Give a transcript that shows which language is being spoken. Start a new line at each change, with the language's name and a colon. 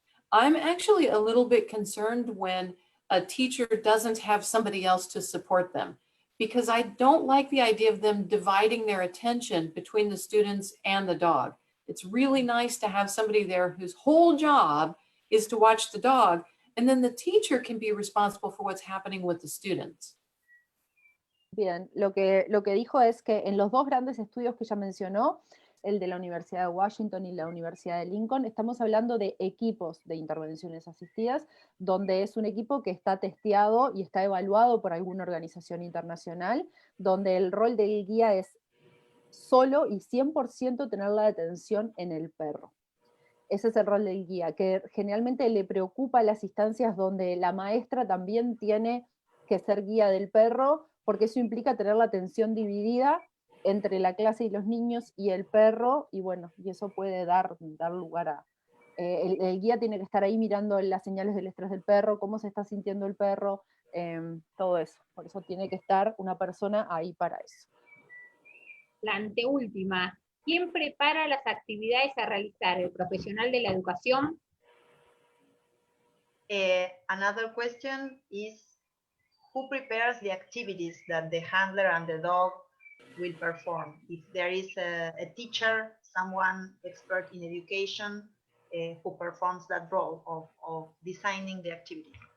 English: I'm actually a little bit concerned when a teacher doesn't have somebody else to support them, because I don't like the idea of them dividing their attention between the students and the dog. It's really nice to have somebody there whose whole job is to watch the dog, and then the teacher can be responsible for what's happening with the students.
Spanish: Bien, lo que dijo es que en los 2 grandes estudios que ella mencionó, el de la Universidad de Washington y la Universidad de Lincoln, estamos hablando de equipos de intervenciones asistidas, donde es un equipo que está testeado y está evaluado por alguna organización internacional, donde el rol del guía es solo y 100% tener la atención en el perro. Ese es el rol del guía, que generalmente le preocupa las instancias donde la maestra también tiene que ser guía del perro, porque eso implica tener la atención dividida entre la clase y los niños y el perro, y bueno, y eso puede dar lugar a... el guía tiene que estar ahí mirando las señales del estrés del perro, cómo se está sintiendo el perro, todo eso. Por eso tiene que estar una persona ahí para eso. La anteúltima. ¿Quién prepara las actividades a realizar? ¿El profesional de la educación?
English: Another question is, who prepares the activities that the handler and the dog will perform? If there is a teacher, someone expert in education, who performs that role of designing the activity.